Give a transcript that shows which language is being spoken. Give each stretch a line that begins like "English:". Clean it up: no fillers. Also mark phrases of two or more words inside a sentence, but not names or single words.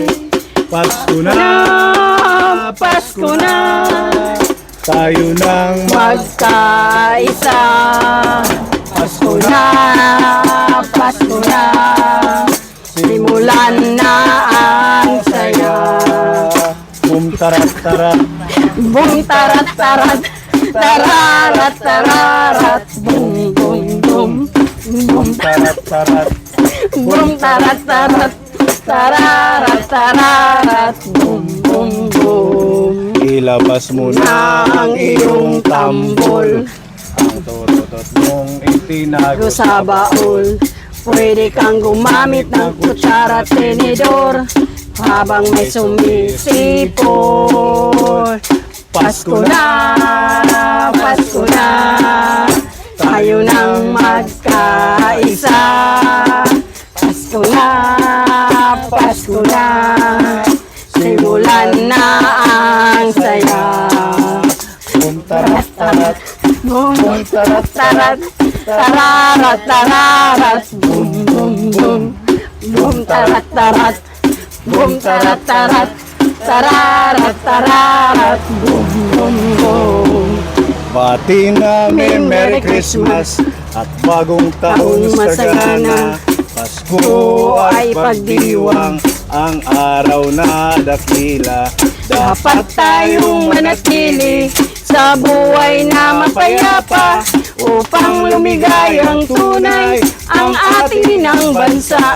Filipino: Pasko na, Pasko na, tayo nang magkaisa. Pasko na, Pasko na, simulan na ang saya. Bum tarat tarat, Bum tarat tarat, tararat tararat, bum bum bum, bum tarat tarat, Boom tarat tarat, tararat tararat, boom boom boom. Ilabas mo na ang iyong tambol. Ang tututot mong itinago Sa baul, pwede kang gumamit ng kutsara at tenedor habang may sumisipol. Pasko na, tayo nang magkaisa. Pasko na, simulan na ang saya. Boom tarat tarat, Boom, tarat, tarat, tararat, tararat, boom, boom, boom. Boom, tarat, tarat, boom, tarat, tarat, tararat, tararat, boom, boom, boom. bati namin
English: Merry Christmas
Filipino: at bagong taon sagana. Pasko ay pagdiwang, ang araw na dakila. Dapat tayong manatili sa buhay na mapayapa upang lumigayang tunay ang ating ng bansa.